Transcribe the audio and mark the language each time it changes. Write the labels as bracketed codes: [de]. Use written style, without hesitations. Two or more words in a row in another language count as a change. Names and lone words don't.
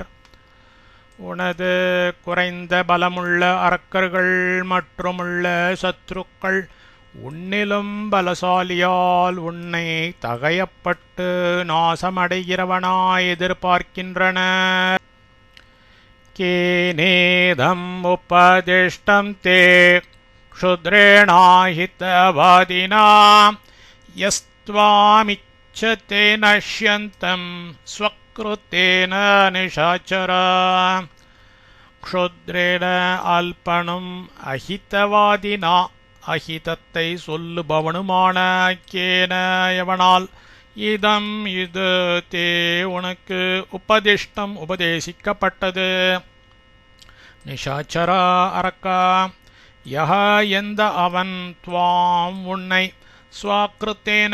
[ta] உனது குறைந்த பலமுள்ள அரக்கர்கள் மற்றுமுள்ள சத்ருக்கள் உன்னிலும் பலசாலியால் உன்னை தகையப்பட்டு நாசமடைகிறவனாய் எதிர்பார்க்கின்றனர். [sa] केनेदम् उपदिष्टं ते क्षुद्रेणाहितवादिना यस्त्वामिच्छते नश्यन्तं स्वकृतेन निशाचरा क्षुद्रेण अल्पனும் அஹிதவாதினா [ta] அஹிதத்தை சொல்லுபவனுமான [sa] கேன எவனால் [ta] இதம் இது தே உனக்கு உபதிஷ்டம் உபதேசிக்கப்பட்டது நிஷாச்சரா அரக்கா யஹ எந்த அவன் துவாம் உன்னை ஸ்வாக்கிருத்தேன